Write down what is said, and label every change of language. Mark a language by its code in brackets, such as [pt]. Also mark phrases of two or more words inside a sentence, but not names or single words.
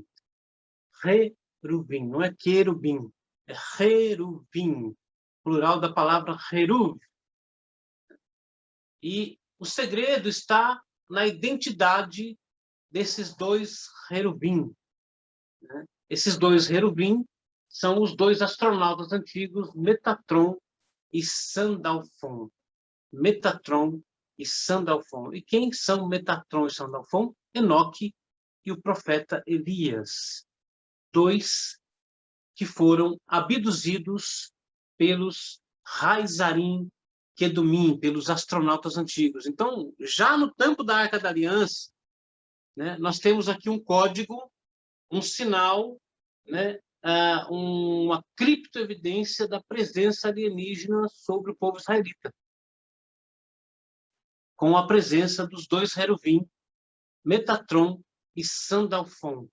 [pt] Heruvim, não é querubim, é Heruvim, plural da palavra Heruv. E o segredo está na identidade desses dois Heruvim, né? Esses dois Heruvim são os dois astronautas antigos, Metatron e Sandalfon. Metatron e Sandalfon. E quem são Metatron e Sandalfon? Enoque e o profeta Elias. Dois que foram abduzidos pelos [he] חייזרים קדומים, [pt] pelos astronautas antigos. Então, já no tampo da Arca da Aliança, né, nós temos aqui um código, um sinal, né, uma criptoevidência da presença alienígena sobre o povo israelita, com a presença dos dois Heruvim, Metatron e Sandalfon.